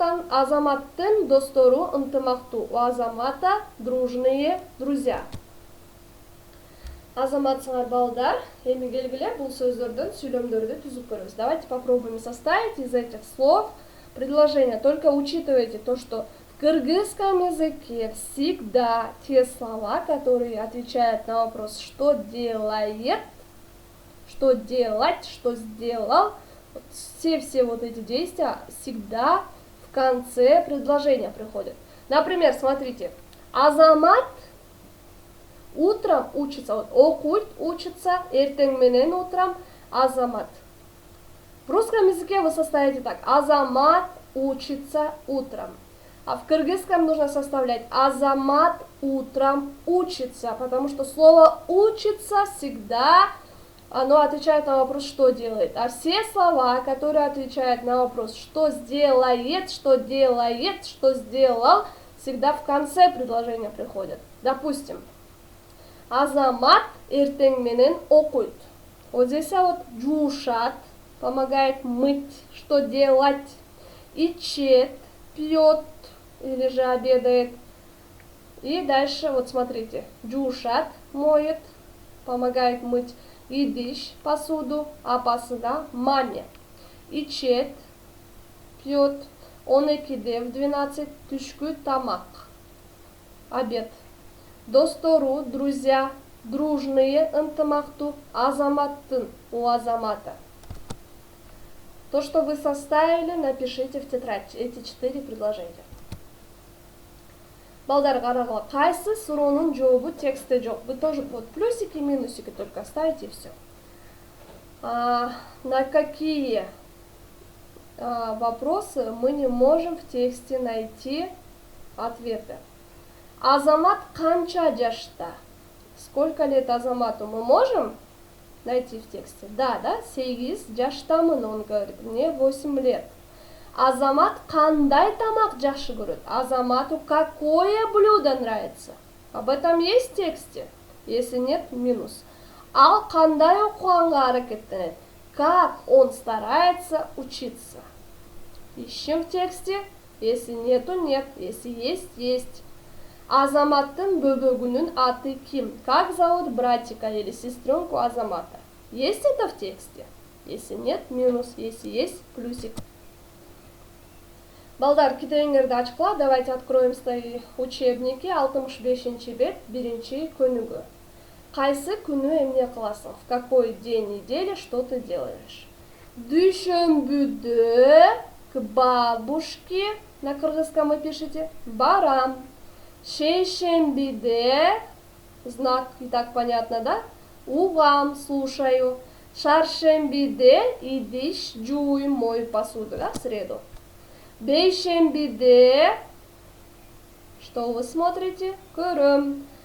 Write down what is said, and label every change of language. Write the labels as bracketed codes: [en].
[ky] Азаматтын достору ынтымактуу. [ru] У Азамата дружные друзья. [ky] Азаматсыңар балдар, эми келгиле бул сөздөрдөн сүйлөмдөрдү түзүп көрөбүз. [ru] Давайте попробуем составить из этих слов предложение. Только учитывайте то, что в кыргызском языке всегда те слова, которые отвечают на вопрос «что делает», «что делать», «что сделал», вот все вот эти действия всегда в конце предложения приходят. Например, смотрите, Азамат утром учится, вот [ky] окуйт [ru] учится, [ky] эртең менен [ru] утром Азамат. В русском языке вы составите так: Азамат учится утром. А в кыргызском нужно составлять Азамат утром учится, потому что слово учится всегда оно отвечает на вопрос «что делает». А все слова, которые отвечают на вопрос «что сделает», «что делает», «что сделал», всегда в конце предложения приходят. Допустим, [ky] Азамат эртең менен окуйт. [ru] Вот здесь вот [ky] жуушат, [ru] помогает мыть, что делать. [ky] Ичет, [ru] пьет или же обедает. И дальше вот смотрите, [ky] жуушат, [ru] моет, помогает мыть. [ky] Идиш, [ru] посуду, [ky] апасына [ru] маме. [ky] Ичет, [ru] пьет. [ky] 12-де [ru] в 12 [ky] түшкү тамак. [ru] Обед. [ky] Достору, [ru] друзья, дружные, [ky] ынтымактуу, Азаматтын, [ru] у Азамата. То, что вы составили, напишите в тетрадь эти 4 предложения. [ky] Балдар карагыла, кайсы суроонун жообу текстте жок. [ru] Вы тоже под плюсики, минусики только ставите и все. На какие вопросы мы не можем в тексте найти ответы? [ky] Азамат канча жашта? [ru] Сколько лет Азамату? Мы можем найти в тексте? Да, 8 жаштамын, он говорит, мне 8 лет. [ky] Азамат кандай тамак жакшы көрөт? [ru] Азамату какое блюдо нравится? Об этом есть в тексте? Если нет, минус. [ky] Ал кандай окуганга аракеттенет? [ru] Как он старается учиться? Ищем в тексте. Если нету, нет. Если есть, есть. [ky] Азаматтын бөбөгүнүн аты ким? [ru] Как зовут братика или сестренку Азамата? Есть это в тексте? Если нет, минус. Если есть, плюсик. [ky] Балдар, китебиңерди ачкыла. [ru] Давайте откроем свои учебники. [ky] 65 бет, 1 көнүгү. Кайсы күнү эмне кыласың? [ru] В какой день недели что ты делаешь? [ky] Дүйшөмбүдө [ru] к бабушке, на кыргызском вы пишете, [ky] барам. Шейшембиде, [ru] знак и так понятно, да? [ky] Угам, [ru] слушаю. [ky] Шаршембиде идиш жуй [ru] мою посуду, да, в среду. [ky] Бейшембиде, [ru] что вы смотрите? [ky] Көрөм.